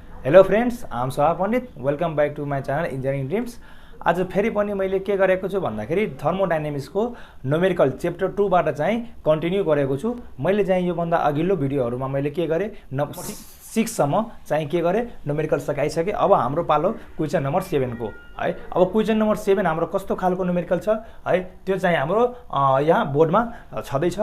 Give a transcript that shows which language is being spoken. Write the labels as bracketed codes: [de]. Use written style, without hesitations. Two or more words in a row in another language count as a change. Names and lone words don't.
[en] Hello friends, I am Soha Pandit. Welcome back to my channel Engineering Dreams. [ne] आज फेरि पनि मैले के गरेको छु भन्दाखेरि थर्मोडाइनामिक्सको [en] numerical chapter [ne] 2 बाट चाहिँ कन्टिन्यू गरेको छु। मैले चाहिँ योभन्दा अघिल्लो भिडियोहरुमा मैले के गरे 6 सम्म चाहिँ के गरे न्युमेरिकल सकाइसके। अब हाम्रो पालो [en] question number [ne] 7 को है। अब [en] question number [ne] 7 हाम्रो कस्तो खालको न्युमेरिकल छ है, त्यो चाहिँ हाम्रो यहाँ बोर्डमा छदै छ।